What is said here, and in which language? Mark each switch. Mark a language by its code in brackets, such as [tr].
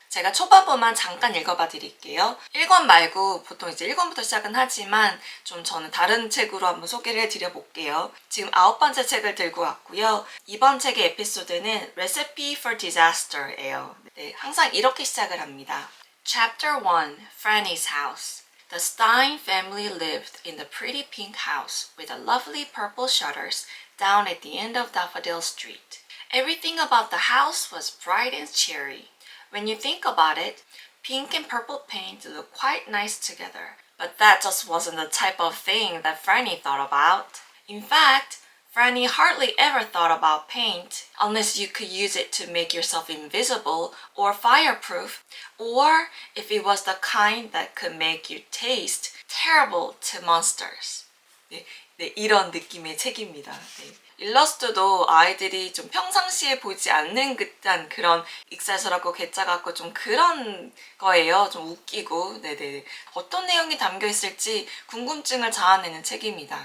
[ko] 제가 초반부만 잠깐 읽어봐 드릴게요. 1권 말고 보통 이제 1권부터 시작은 하지만 좀 저는 다른 책으로 한번 소개를 해드려 볼게요. 지금 9번째 책을 들고 왔고요. 이번 책의 에피소드는 Recipe for Disaster예요. 네, 항상 이렇게 시작을 합니다. [en] Chapter 1, Franny's House. The Stein family lived in the pretty pink house with the lovely purple shutters down at the end of Daffodil Street. Everything about the house was bright and cheery. When you think about it, pink and purple paint look quite nice together. But that just wasn't the type of thing that Franny thought about. In fact, Franny hardly ever thought about paint unless you could use it to make yourself invisible or fireproof, or if it was the kind that could make you taste terrible to monsters. [ko] 네, 이런 느낌의 책입니다. 네. 일러스트도 아이들이 좀 평상시에 보지 않는 듯한 그런 익살스럽고 괴짜 같고 좀 그런 거예요. 좀 웃기고. 네네. 어떤 내용이 담겨 있을지 궁금증을 자아내는 책입니다.